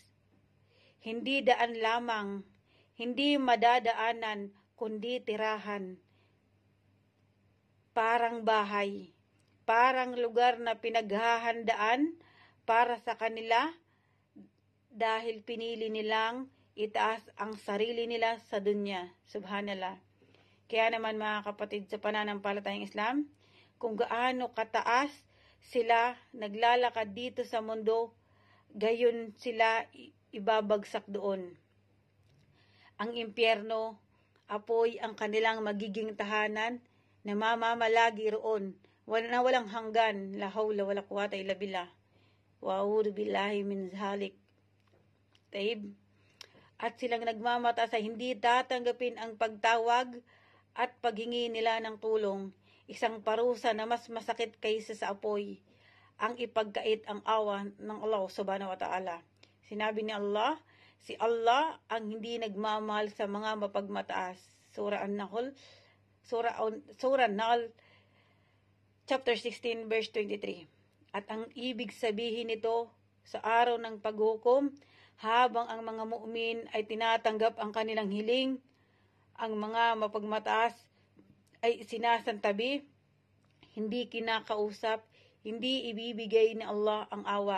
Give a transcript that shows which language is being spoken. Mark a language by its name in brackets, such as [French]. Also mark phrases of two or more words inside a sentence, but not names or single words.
[Filipino] Hindi daan lamang, hindi madadaanan, kundi tirahan. Parang bahay, parang lugar na pinaghahandaan para sa kanila dahil pinili nilang itaas ang sarili nila sa dunya. Subhanallah. Kaya naman mga kapatid sa pananampalatayang Islam, kung gaano kataas sila naglalakad dito sa mundo, gayon sila ibabagsak doon. Ang impyerno, apoy ang kanilang magiging tahanan na mamamalagi roon na walang hanggan. [Arabic] لا حول ولا قوة إلا بالله وأعوذ بالله من ذلك. [Filipino] Taib. At silang nagmamata sa hindi tatanggapin ang pagtawag at paghingi nila ng tulong. Isang parusa na mas masakit kaysa sa apoy, ang ipagkait ang awa ng Allah [Arabic] سبحانه وتعالى. [Filipino] Sinabi ni Allah, si Allah ang hindi nagmamahal sa mga mapagmataas. Surah An-Nahl, [English] chapter 16, verse 23. [Filipino] At ang ibig sabihin nito sa araw ng paghukom, habang ang mga mu'min ay tinatanggap ang kanilang hiling, ang mga mapagmataas ay sinasantabi, hindi kinakausap, hindi ibibigay ni Allah ang awa.